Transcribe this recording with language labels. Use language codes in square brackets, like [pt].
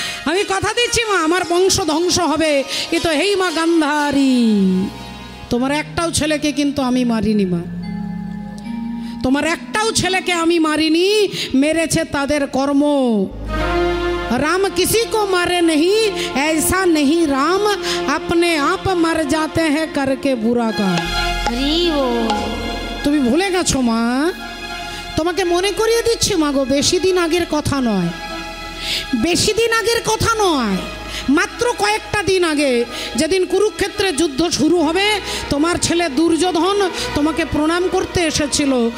[bn] আমি কথা দিচ্ছি মা আমার বংশ ধ্বংস হবে, কিন্তু হেই মা গান্ধারী তোমার একটাও ছেলেকে কিন্তু আমি মারিনি মা, তোমার একটাও ছেলেকে আমি মারিনি, মেরেছে তাদের কর্ম। [hi] राम किसी को मारे नहीं, ऐसा नहीं राम अपने आप मर जाते हैं करके बुरा काम। [bn] তুমি ভুলে গেছো মা, তোমাকে মনে করিয়ে দিচ্ছি মা গো, বেশি দিন আগের কথা নয়, বেশি দিন আগের কথা নয়, মাত্র কয়েকটা দিন আগে যেদিন কুরুক্ষেত্রে যুদ্ধ শুরু হবে, তোমার ছেলে দুর্যোধন তোমাকে প্রণাম করতে এসেছিল।